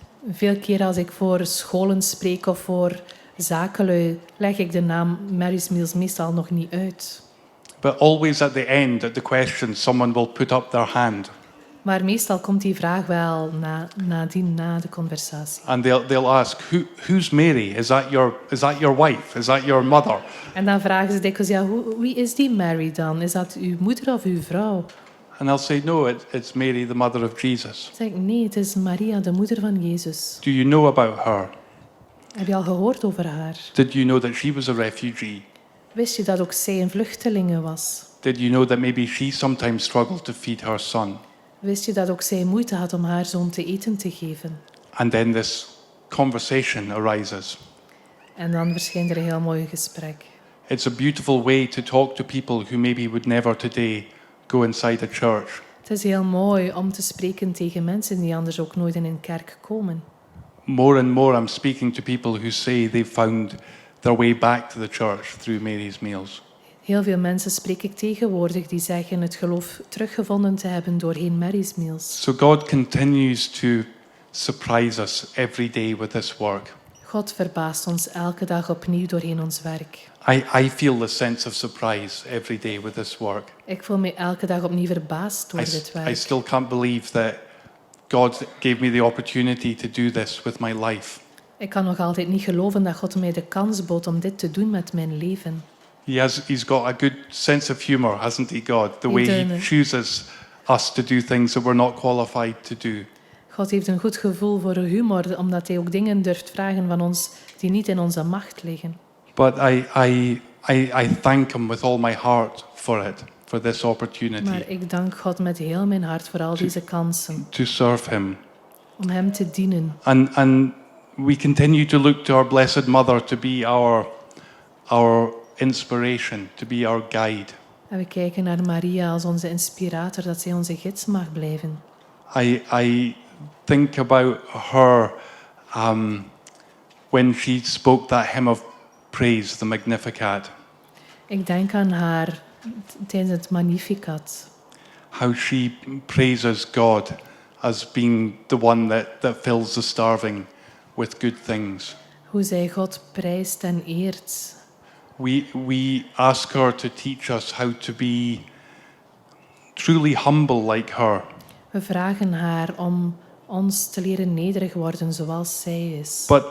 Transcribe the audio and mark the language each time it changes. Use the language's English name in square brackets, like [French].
[Dutch] Veel keer als ik voor scholen spreek of voor zakenlui, leg ik de naam Mary's Meals meestal nog niet uit. [English] But always at the end, at the question, someone will put up their hand. [Dutch] Maar meestal komt die vraag wel na de conversatie. [English] And they'll ask, who's Mary? Is that your wife? Is that your mother? [Dutch] En dan vragen ze dikwijls, ja, wie is die Mary dan? Is dat uw moeder of uw vrouw? [English] And I'll say, no, it's Mary, the mother of Jesus. [Dutch] Dan zeg ik, nee, het is Maria, de moeder van Jezus. [English] Do you know about her? [Dutch] Heb je al gehoord over haar? [English] Did you know that she was a refugee? [Dutch] Wist je dat ook zij een vluchtelinge was? [English] Did you know that maybe she sometimes struggled to feed her son? [Dutch] Wist je dat ook zij moeite had om haar zoon te eten te geven? [English] And then this conversation arises. [Dutch] En dan verschijnt er een heel mooi gesprek. [English] It's a beautiful way to talk to people who maybe would never today go inside a church. [Dutch] Het is heel mooi om te spreken tegen mensen die anders ook nooit in een kerk komen. [English] More and more I'm speaking to people who say they've found their way back to the church through Mary's Meals. [Dutch] Heel veel mensen spreek ik tegenwoordig die zeggen het geloof teruggevonden te hebben doorheen Mary's Meals. [English] So God continues to surprise us every day with this work. [Dutch] God verbaast ons elke dag opnieuw doorheen ons werk. [English] I feel the sense of surprise every day with this work. [Dutch] Ik voel me elke dag opnieuw verbaasd door dit [English] I [Dutch] werk. [English] still can't believe that God gave me the opportunity to do this with my life. [Dutch] Ik kan nog altijd niet geloven dat God mij de kans bood om dit te doen met mijn leven. [English] He's got a good sense of humor, hasn't he, God? The way he chooses us to do things that we're not qualified to do. [Dutch] God heeft een goed gevoel voor humor, omdat hij ook dingen durft vragen van ons die niet in onze macht liggen. [English] But I thank him with all my heart for this opportunity. [Dutch] Maar ik dank God met heel mijn hart voor al deze kansen. [English] To serve him. [Dutch] Om hem te dienen. [English] And we continue to look to our Blessed Mother to be our inspiration, to be our guide. [Dutch] En we kijken naar Maria als onze inspirator, dat zij onze gids mag blijven. [English] I think about her when she spoke that hymn of praise, the Magnificat. [Dutch] Ik denk aan haar tijdens het Magnificat. [English] How she praises God as being the one that fills the starving with good things. [Dutch] Hoe zij God prijst en eert. [English] We ask her to teach us how to be truly humble like her. [Dutch] We vragen haar om ons te leren nederig worden zoals zij is.